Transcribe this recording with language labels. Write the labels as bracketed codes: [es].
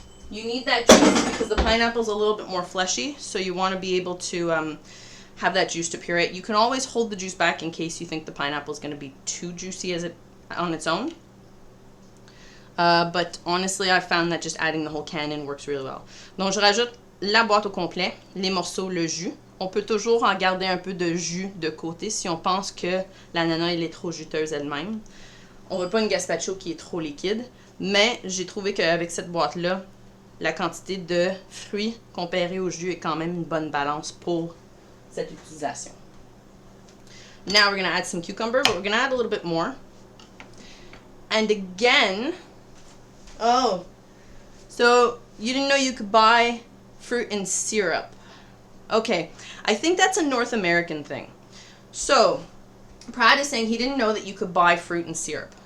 [en] You need that juice because the pineapple is a little bit more fleshy. So, you want to be able to have that juice to puree it. You can always hold the juice back in case you think the pineapple is going to be too juicy on its own. But honestly, I've found that just adding the whole can in works really well. [fr] Donc, je rajoute la boîte au complet, les morceaux, le jus. On peut toujours en garder un peu de jus de côté si on pense que l'ananas elle est trop juteuse elle-même. On veut pas une gazpacho qui est trop liquide, mais j'ai trouvé qu'avec cette boîte-là, la quantité de fruits comparée au jus est quand même une bonne balance pour cette utilisation. [en] Now we're going to add some cucumber, but we're going to add a little bit more. And again, oh, so you didn't know you could buy fruit in syrup. Okay, I think that's a North American thing. So, Brad is saying he didn't know that you could buy fruit in syrup.